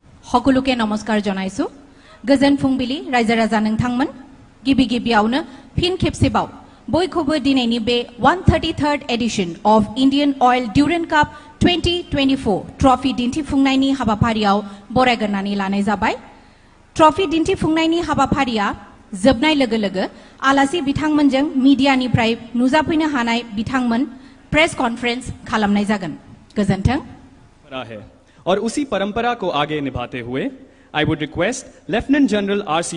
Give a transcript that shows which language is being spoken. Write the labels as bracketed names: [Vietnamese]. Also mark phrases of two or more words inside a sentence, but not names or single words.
[Assamese] সকলোকে নমস্কাৰ জনাইছো [Bodo] গজন ফুংবিলি ৰাইজা ৰাজা নংথাংমন গিবি গিবিয়াউনো ফিন খেপसेबाव बयखौबो दिनैनि बे 133rd एडिशन of Indian Oil Durand Cup 2024 ट्रफी दिन्थिफुंनायनि हाबाफारियाव बरायग्रोनानै लानाय जाबाय ट्रफी दिन्थिफुंनायनि हाबाफारिया जोबनाय लोगो लोगो आलासि बिथांमोनजों मीडियानिफ्राय नुजाफैनो हानाय बिथांमोन [English] press conference [Bodo] खालामनाय जागोन गोजोन्थों [Hindi] और उसी परंपरा को आगे निभाते हुए [English] I would request Lieutenant General R.C.